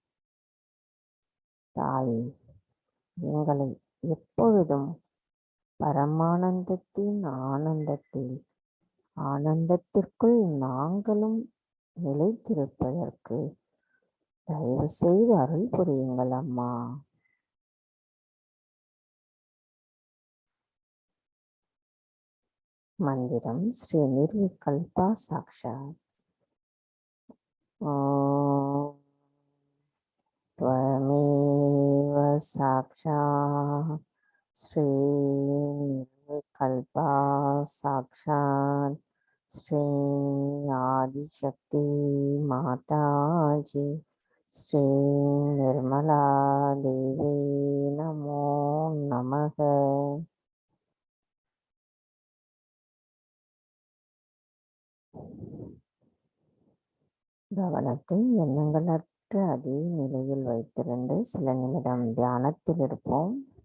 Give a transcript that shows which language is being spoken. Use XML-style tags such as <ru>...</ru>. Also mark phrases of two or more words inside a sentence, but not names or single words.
<ta>தாயே, எங்களை எப்பொழுதும் பரமானந்தத்தின் ஆனந்தத்தில் ஆனந்தத்திற்குள் நாங்களும் நிலைத்திருப்பதற்கு தயவு செய்து அருள் புரியுங்கள் அம்மா. மந்திரம்</ta> <sa>श्री निर्विकल्पा साक्षात्. ஓம் त्वमेव साक्षात् श्री निर्विकल्पा साक्षात् श्री आदिशक्ति माताजी श्री निर्मला देवी नमो नमः.</sa> <ta>கவனத்தை எண்ணங்களற்ற அதே நிலையில் வைத்திருந்து சில நிமிடம் தியானத்தில் இருப்போம்.</ta>